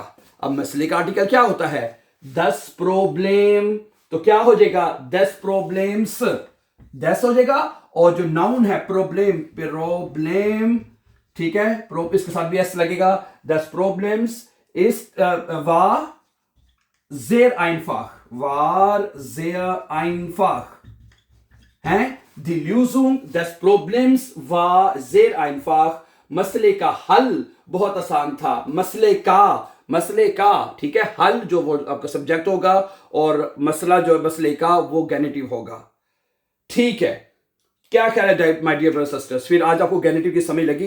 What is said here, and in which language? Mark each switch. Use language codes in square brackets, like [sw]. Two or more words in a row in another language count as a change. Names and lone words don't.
[hi] अब मसले का आर्टिकल क्या होता है? 10 प्रॉब्लम, तो क्या हो जाएगा? 10 प्रॉब्लम्स, 10 हो जाएगा। और जो नाउन है प्रॉब्लम, ठीक है? इसके साथ भी एस लगेगा। 10 प्रॉब्लम्स इस [de] war sehr einfach [hi] हैं? [de] Die Lösung des Problems war sehr einfach। [hi] मसले का हल बहुत आसान था। मसले का, ठीक है? हल जो वो आपका सब्जेक्ट होगा और मसला जो है मसले का वो गेनेटिव होगा, ठीक है? क्या ख्याल है [en] my dear brothers sisters? [hi] फिर आज आपको गेनेटिव की समझ लगी?